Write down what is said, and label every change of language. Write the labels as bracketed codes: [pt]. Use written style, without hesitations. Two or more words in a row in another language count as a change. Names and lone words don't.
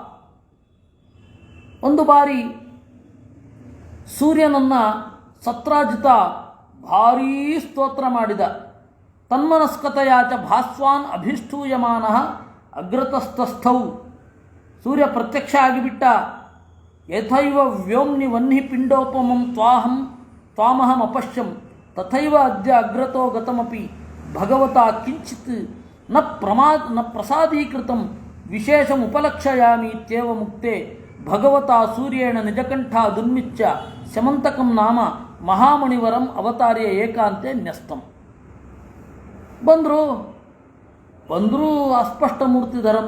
[kn] ಒಂದು ಬಾರಿ ಸೂರ್ಯನನ್ನು ಸತ್ರಾಜಿತ ಭಾರೀ ಸ್ತೋತ್ರ ಮಾಡಿದ. [sa] ತನ್ಮನಸ್ಕತೆಯಾಚ ಭಾಸ್ವಾನ್ ಅಭಿಷ್ಟೂಯಮಾನ ಅಗ್ರತಸ್ಥಸ್ಥೌ. [kn] ಸೂರ್ಯ ಪ್ರತ್ಯಕ್ಷ ಆಗಿಬಿಟ್ಟ. [sa] ಯಥೈವ ವ್ಯೋಮ್ನಿ ವನ್ಹಿ ಪಿಂಡೋಪಮಂ ತ್ವಾಮಹಂ ಅಪಶ್ಯಂ ತಥೈವ ಅದ್ಯ ಅಗ್ರತೋ ಗತಮಪಿ ಭಗವತಾ ಕಿಂಚಿತ್ ನ ಪ್ರಸಾದೀಕೃತಂ ವಿಶೇಷಂ ಉಪಲಕ್ಷಯಾಮಿ ಇತ್ಯೇವ ಮುಕ್ತೆ ಭಗವತಾ ಸೂರ್ಯೇಣ ನಿಜಕಂಠ ದುನ್ಮಿಚ್ಯ ಸ್ಯಮಂತಕಂ ನಾಮ ಮಹಾಮಣಿವರಂ ಅವತಾರ್ಯ ಏಕಾಂತೆ ನ್ಯಸ್ತಂ. ಬಂದರೂ ಅಸ್ಪಷ್ಟ ಮೂರ್ತಿಧರಂ.